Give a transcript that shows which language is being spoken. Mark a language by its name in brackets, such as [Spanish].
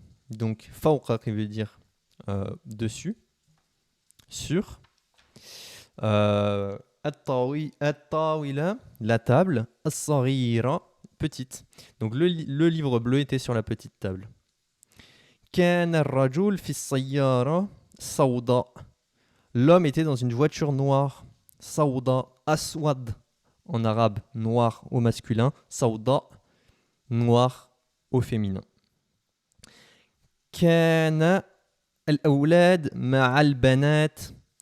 [French] Donc, Fawqa, qui veut dire dessus. Sur At-Tawila, la table, As-Saghira, petite. Donc le livre bleu était sur la petite table. [Arabic] كان الرجل في السيارة سوداء. [French] L'homme était dans une voiture noire. Sauda, aswad en arabe, noir au masculin. Sauda, noir au féminin. [Arabic] كان الأولاد مع البنات.